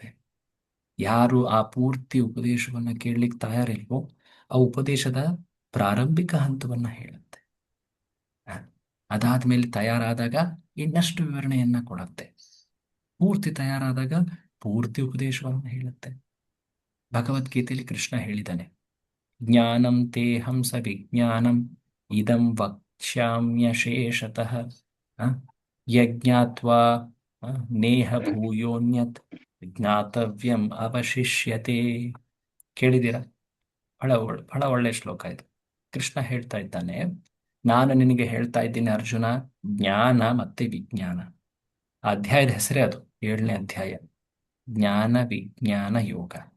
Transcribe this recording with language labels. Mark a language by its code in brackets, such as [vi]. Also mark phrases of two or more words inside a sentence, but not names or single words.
[kn] ಯಾರು ಆ ಪೂರ್ತಿ ಉಪದೇಶವನ್ನ ಕೇಳಲಿಕ್ಕೆ ತಯಾರಿಲ್ವೋ ಆ ಉಪದೇಶದ ಪ್ರಾರಂಭಿಕ ಹಂತವನ್ನ ಹೇಳುತ್ತೆ. ಅದಾದ್ಮೇಲೆ ತಯಾರಾದಾಗ ಇನ್ನಷ್ಟು ವಿವರಣೆಯನ್ನ ಕೊಡುತ್ತೆ. ಪೂರ್ತಿ ತಯಾರಾದಾಗ ಪೂರ್ತಿ ಉಪದೇಶವನ್ನು ಹೇಳುತ್ತೆ. ಭಗವದ್ಗೀತೆಯಲ್ಲಿ ಕೃಷ್ಣ ಹೇಳಿದ್ದಾನೆ, [sa] ಜ್ಞಾನಂ ತೇಹಂ ಸ ವಿಜ್ಞಾನಂ ಇದಂ ವಕ್ಷ್ಯಾಮ್ಯಶೇಷತಃ ಯಜ್ಞಾತ್ವಾ ನೇಹ ಭೂಯೋನ್ಯತ್ ಜ್ಞಾತವ್ಯಂ ಅವಶಿಷ್ಯತೆ. [kn] ಕೇಳಿದ್ದೀರಾ? ಬಹಳ ಒಳ್ಳೆ ಶ್ಲೋಕ ಇದು. ಕೃಷ್ಣ ಹೇಳ್ತಾ ಇದ್ದಾನೆ, ನಾನು ನಿನಗೆ ಹೇಳ್ತಾ ಇದ್ದೀನಿ ಅರ್ಜುನ, ಜ್ಞಾನ ಮತ್ತೆ ವಿಜ್ಞಾನ. ಆ ಅಧ್ಯಾಯದ ಹೆಸರೇ ಅದು, 7ನೇ ಅಧ್ಯಾಯ, ಜ್ಞಾನ ವಿಜ್ಞಾನ ಯೋಗ.